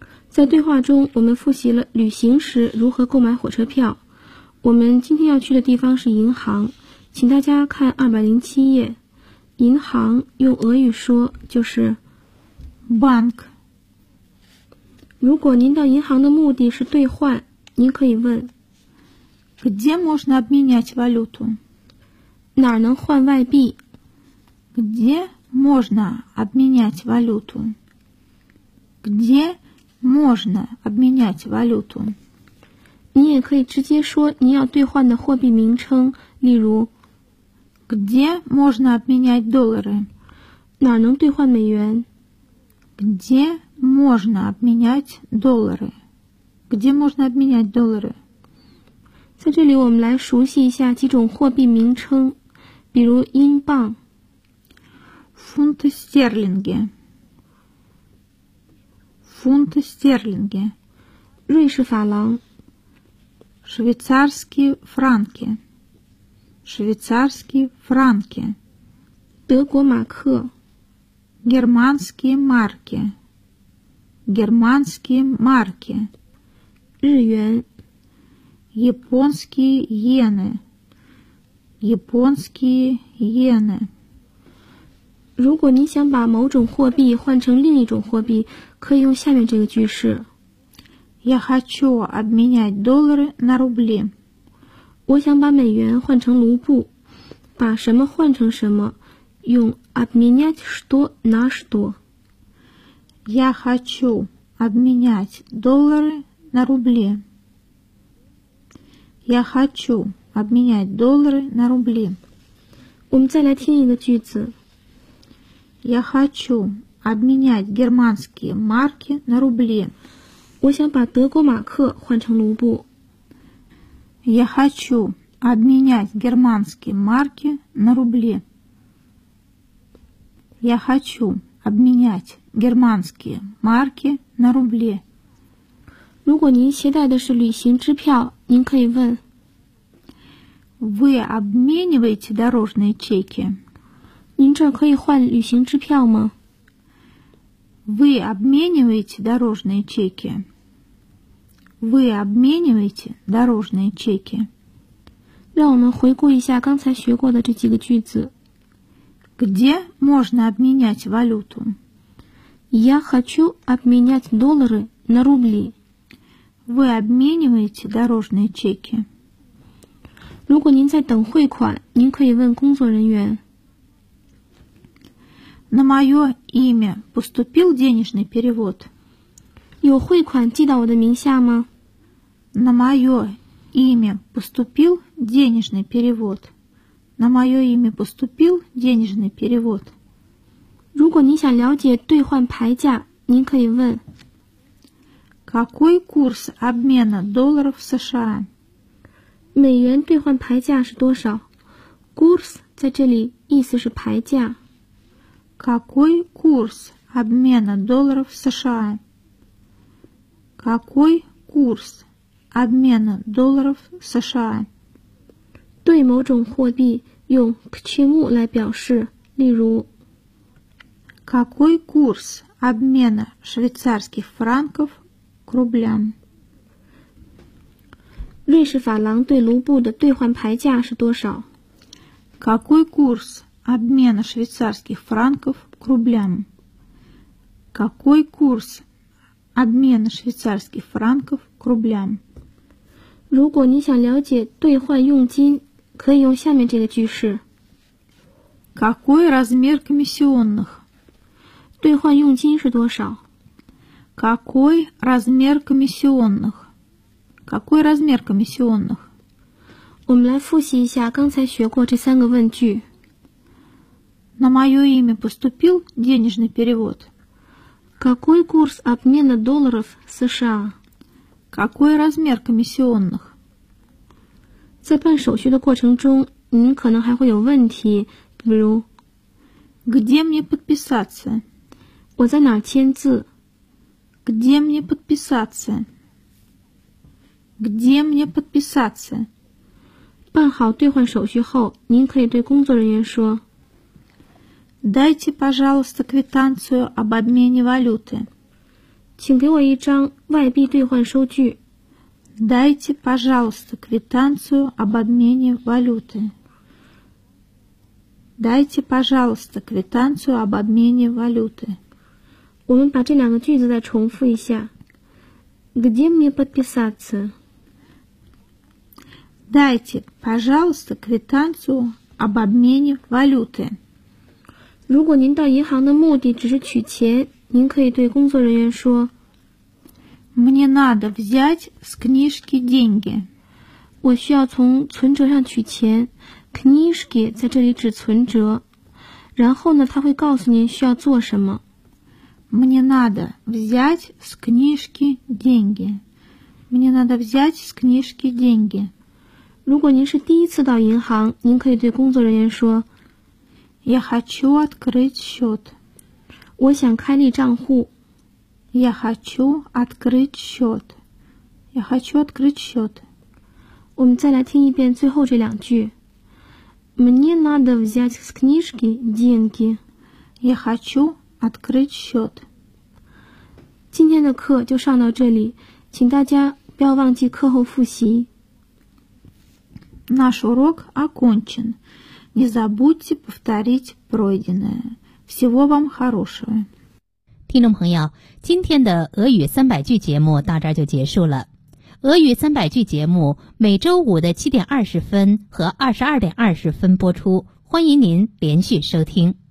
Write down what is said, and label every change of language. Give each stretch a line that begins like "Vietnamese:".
Chinese: 在对话中，我们复习了旅行时如何购买火车票。我们今天要去的地方是银行，请大家看207页。银行用俄语说就是
Russian: bank。
Chinese: 如果您到银行的目的是兑换，您可以问
Russian: где можно обменять валюту？
Chinese: 哪儿能换外币？
Russian: где можно обменять валюту？ где можно обменять валюту.
Chinese: 你也可以直接说你要兑换的货币名称，例如
Russian: где можно обменять доллары?
Chinese: 哪能兑换美元?
Russian: где можно обменять доллары? где можно обменять доллары?
Chinese: 在这里我们来熟悉一下几种货币名称，比如英镑
Russian: фунты стерлинги. Фунты стерлинги. Рейши фаланг. Швейцарские франки. Швейцарские франки. Дэго макхэ. Германские марки. Германские марки. Рюэн. Японские йены. Японские йены.
Chinese: 如果你想把某种货币换成另一种货币，可以用下面这个句式。
Russian: Я хочу обменять доллары на рубли.
Chinese: 我想把美元换成卢布。把什么换成什么，用
Russian: обменять что на что. Я хочу обменять доллары на рубли. Я хочу обменять доллары на рубли.
Chinese: 我们再来听一个句子。
Russian: Я хочу обменять германские марки на рубли.
Chinese: 我想把德国马克换成卢布。
Russian: Я хочу обменять германские марки на рубли. Я хочу обменять германские марки на рубли.
Chinese: 如果您携带的是旅行支票，您可以问
Russian: Вы обмениваете дорожные чеки?
Chinese: 您这儿可以换旅行支票吗？
Russian: Вы обмениваете дорожные чеки? Вы обмениваете дорожные чеки?
Chinese: 让我们回顾一下刚才学过的这几个句子。
Russian: Где можно обменять валюту? Я хочу обменять доллары на рубли. Вы обмениваете дорожные чеки?
Chinese: 如果您在等汇款，您可以问工作人员。
Russian: На мое имя поступил денежный перевод?
Chinese: 有汇款寄到我的名下吗？
Russian: На мое имя поступил денежный перевод? На мое имя поступил денежный перевод?
Chinese: 如果您想了解兑换牌价，您可以问。
Russian: Какой курс обмена долларов США?
Chinese: 美元兑换牌价是多少？Курс 在这里意思是牌价。
Russian: Какой курс обмена долларов США? Какой курс обмена долларов США?
Chinese: 对某种货币用
Russian: к чему
Chinese: 来表示，例如。
Russian: Какой курс обмена швейцарских франков к рублям?
Chinese: 瑞士法郎对卢布的兑换牌价是多少？
Russian: Какой курс обмена швейцарских франков к рублям? Какой курс обмена швейцарских франков к рублям?
Chinese: 如果你想了解兑换佣金，可以用下面这个句式。
Russian: Какой размер комиссионных?
Chinese: 兑换佣金是多少？
Russian: Какой размер комиссионных? Какой размер комиссионных?
Chinese: 我们来复习一下刚才学过这三个问句。
Russian: На мое имя поступил денежный перевод? Какой курс обмена долларов США? Какой размер комиссионных?
Chinese: 在办手续的过程中，您可能还会有问题，比如
Russian: Где мне подписаться?
Chinese: 我在哪儿签字？
Russian: Где мне подписаться? Где мне подписаться?
Chinese: 办好兑换手续后，您可以对工作人员说
Russian: Дайте, пожалуйста, квитанцию об обмене валюты.
Chinese: 请给我一张外币兑换收据。
Russian: Дайте, пожалуйста, квитанцию об обмене валюты. Дайте, пожалуйста, квитанцию об обмене валюты.
Chinese: 我们把这两个句子再重复一下。
Russian: Где мне подписаться? Дайте, пожалуйста, квитанцию об обмене валюты.
Chinese: 如果您到银行的目的只是取钱，您可以对工作人员说
Russian: Мне надо взять с книжки деньги.
Chinese: 我需要从存折上取钱。Книжки 在这里指存折。然后呢，他会告诉您需要做什么。
Russian: Мне надо взять с книжки деньги. Мне надо взять с книжки деньги.
Chinese: 如果您是第一次到银行，您可以对工作人员说
Russian: Я хочу открыть счет.
Chinese: 我想开立账户。
Russian: Я хочу открыть счет. Я хочу открыть счет.
Chinese: 我们再来听一遍最后这两句。
Russian: Мне надо взять с книжки деньги. Я хочу... открыть счет.
Chinese: 今天的课就上到这里，请大家不要忘记课后复习。
Russian: Наш урок окончен. Не забудьте повторить пройденное. Всего вам хорошего.
Chinese: 听众朋友，今天的俄语三百句节目到这儿就结束了。俄语三百句节目每周五的7:20和22:20播出，欢迎您连续收听。